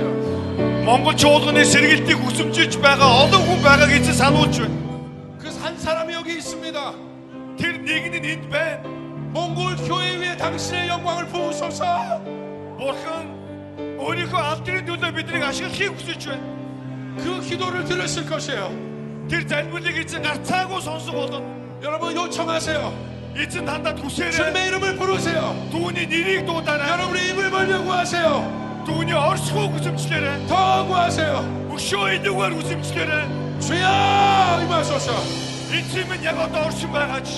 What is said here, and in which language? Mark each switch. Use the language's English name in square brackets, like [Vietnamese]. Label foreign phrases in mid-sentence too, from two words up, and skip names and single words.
[Mongolian] Монгол чуулганы сэргэлтийг хүсэмжилж байгаа олон хүн байгааг эзэн сануулж байна. [Korean] 그 한 사람이 여기 있습니다. [Mongolian] тэр нэг нь энд байна. [Korean] 몽골 교회 위에 당신의 영광을 부으소서. [Mongolian] Бурхан өөрийнхөө алдрын төлөө биднийг ашиглахыг хүсэж байна. [Korean] 그 기도를 들으실 것이에요. [Mongolian] тэр залбирлыг эзэн гарцаагүй сонсох болно. [Korean] 여러분 요청하세요. [Mongolian] эзэн дандаа хүсээрэй. [Korean] 주님의 이름을 부르세요. [Mongolian] түүний нэрийг дуудаарай. [Korean] 여러분의 입을 벌려고 하세요. [Mongolian] түүний оршихуйг хүсэмжлээрэй. [Korean] 더 구하세요. [Mongolian] өшөө илүүгээр хүсэмжлээрэй. [Korean] 주여 임하소서. [Mongolian] эзэн минь яг одоо оршин байгаач.